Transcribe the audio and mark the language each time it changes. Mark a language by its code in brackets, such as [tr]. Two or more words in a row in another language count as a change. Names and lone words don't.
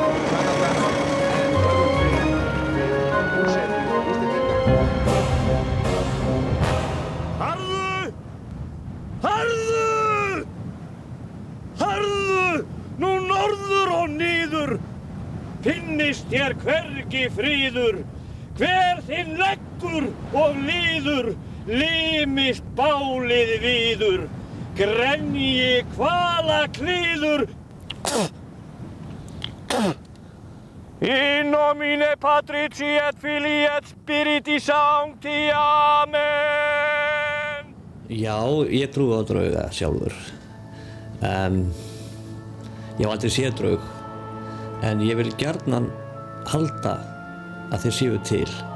[is] Harðu! Harðu! Nú norður og niður! Finnist þér hvergi fríður! Hver þinn leggur og líður, limist bálið víður, grenji hvala klíður. [la] In nomine Patris et Filii et Spiritus Sancti. Amen. [is] Já, ég trúi á drauga sjálfur. Ég hef aldrei séð draug, en ég vil gjarnan halda að þeir séu til.